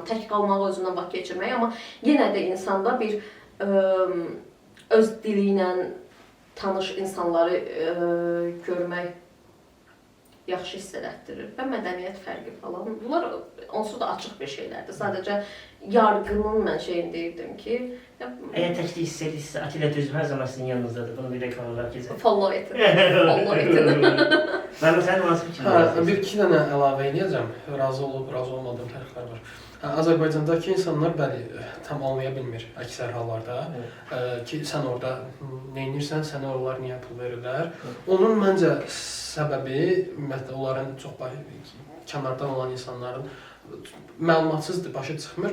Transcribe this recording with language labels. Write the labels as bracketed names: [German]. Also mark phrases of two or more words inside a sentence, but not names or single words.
[Azerbaijani] Tək qalmağı, özümlə vaxt keçirməyi, amma yenə də insanda bir öz dili ilə tanış insanları görmək yaxşı hiss elətdirir və mədəniyyət fərqi falan. Bunlar onsuz da açıq bir şeylərdir. Sadəcə yargının mən şeyini deyirdim ki... Eğer təklik hiss edirsə, Atilla Düzü hər zaman sizin yanınızdadır. Bunu bir reklam olaraq keçək. Follow etin. Ben sen nasıl fikirləşirsən? Bir iki dənə əlavə edəcəm. Razı olub, razı olmadığım fərqlər var. Azərbaycandakı insanlar bəli, tam anlaya bilmir əksər hallarda ki, sən orada neynirsən, sənə onlar niyə pul verirlər. Onun məncə səbəbi, ümumiyyətlə, onların çox kənardan olan insanların məlumatsızdır, başa çıxmır.